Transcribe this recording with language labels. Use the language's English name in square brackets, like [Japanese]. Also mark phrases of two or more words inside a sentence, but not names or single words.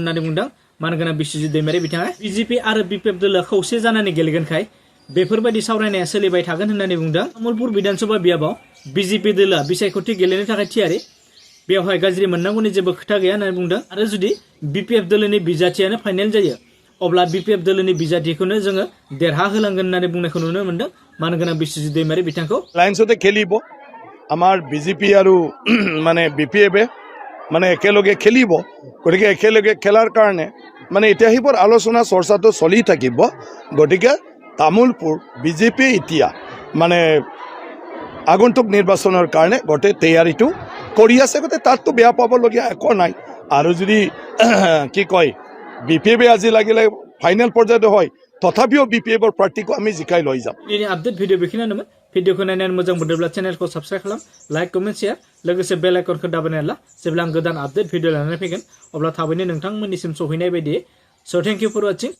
[Bodo] होननानै बुंदों मानगोनां बिस्वजित दैमारि बिथाङा बिजेपि आरो बिपिएफ दोलोआ खौसे जानानै गेलेगोनखाय बेफोरबायदि सावरायनाया सोलिबाय थागोन होननानै बुंदों तामुलपुर विधानसभा बियाबाव बिजेपि दोलोआ बिसायख'थि गेलेनो थाखाय थियारि बेवहाय गाज्रि मोननांगौनि जेबो खोथा गैया होननानै बुंदों आरो जुदि बिपिएफ दोलोनि बिजाथियानो फाइनेल जायो अब्ला बिपिएफ दोलोनि बिजाथिखौनो जोङो देरहाहोलांगोन होननानै बुंनायखौ नुनो मोन्दों मानगोनां बिस्वजित दैमारि बिथांखौ [Assamese] লাইন্সতে খেলিব আমাৰ বিজেপি আৰু মানে বিপিএফে মানে একেলগে খেলিব গতিকে একেলগে খেলাৰ কাৰণে মানে এতিয়া সেইবোৰ আলোচনা চৰ্চাটো চলি থাকিব গতিকে তামোলপুৰ বিজেপি এতিয়া মানে আগন্তুক নিৰ্বাচনৰ কাৰণে গোটেই তৈয়াৰীটো কৰি আছে গতিকে তাততো বেয়া পাবলগীয়া একো নাই আৰু যদি কি কয় বিপিএফে আজি লাগিলে ফাইনেল পৰ্যায়তো হয় তথাপিও বিপিএফৰ প্ৰাৰ্থীকো আমি জিকাই লৈ যাম [Bodo] दिनै आपडेट भिडिअ बेखिनियानोमोन भिडिअखौ नायनानै मोजां मोनदोंब्ला चेनेलखौ साबस्क्राइब खालाम [English] like comment share [Bodo] लोगोसे बेल आइकनखौ दाबायनानै ला जेब्ला आं गोदान आपडेट भिडिअ लानानै फैगोन अब्ला थाबैनो नोंथांमोननिसिम सौहैनाय बायदि [English] so thank you for watching